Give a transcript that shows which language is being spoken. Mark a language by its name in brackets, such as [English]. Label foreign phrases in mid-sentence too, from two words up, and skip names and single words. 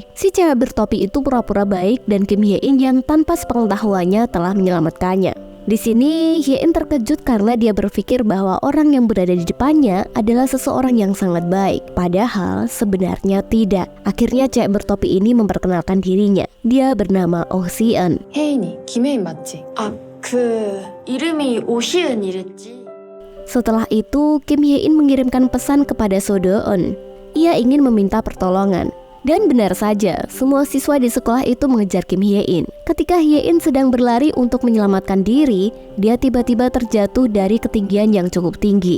[Indonesian] Si cewek bertopi itu pura-pura baik dan Kim Hye-in yang tanpa sepengetahuannya telah menyelamatkannya. Di sini Hye-in terkejut karena dia berpikir bahwa orang yang berada di depannya adalah seseorang yang sangat baik. Padahal sebenarnya tidak. Akhirnya cewek bertopi ini memperkenalkan dirinya. Dia bernama Oh Si-eun. [Korean] 혜인이 김혜인 맞지? 아, 이름이 오시은이랬지. [Indonesian] Setelah itu, Kim Hye-in mengirimkan pesan kepada So Do-eun. Ia ingin meminta pertolongan. Dan benar saja, semua siswa di sekolah itu mengejar Kim Hye-in. Ketika Hye-in sedang berlari untuk menyelamatkan diri, dia tiba-tiba terjatuh dari ketinggian yang cukup tinggi.